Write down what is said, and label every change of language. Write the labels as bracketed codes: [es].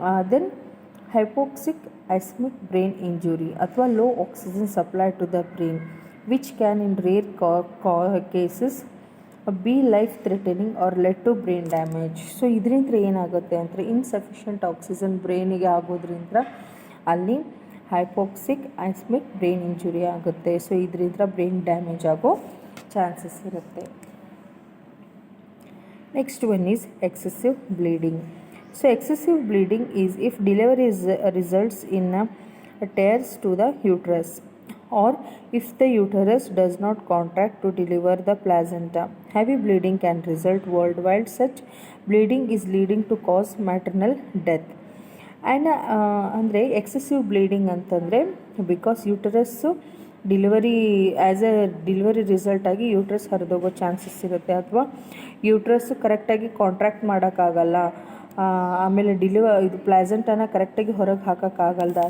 [en] Then hypoxic ischemic brain injury ಅಥವಾ low oxygen supply to the brain which can in rare cases be life threatening or led to brain damage. [kn] So ಇದರಿಂದ ಏನಾಗುತ್ತೆ ಅಂದರೆ, insufficient oxygen ಬ್ರೈನಿಗೆ ಆಗೋದ್ರಿಂದ ಅಲ್ಲಿ ಹೈಪೋಕ್ಸಿಕ್ ಐಸ್ಮಿಕ್ brain injury ಆಗುತ್ತೆ. So ಇದರಿಂದ brain damage ಆಗೋ chances ಇರುತ್ತೆ. [en] Next one is excessive bleeding. So excessive bleeding is if delivery results in tears to the uterus or if the uterus does not contract to deliver the placenta. Heavy bleeding can result worldwide. Such bleeding is leading to cause maternal death. [kn] And ಅಂದರೆ excessive bleeding ಅಂತಂದರೆ because ಯೂಟರಸ್ಸು delivery result ಆಗಿ uterus ಹರಿದೋಗೋ chances ಇರುತ್ತೆ, ಅಥವಾ ಯೂಟ್ರಸ್ಸು ಕರೆಕ್ಟಾಗಿ contract ಮಾಡೋಕ್ಕಾಗಲ್ಲ, ಆಮೇಲೆ ಇದು ಪ್ಲಾಸೆಂಟಾನ ಕರೆಕ್ಟಾಗಿ ಹೊರಗೆ ಹಾಕೋಕ್ಕಾಗಲ್ದ.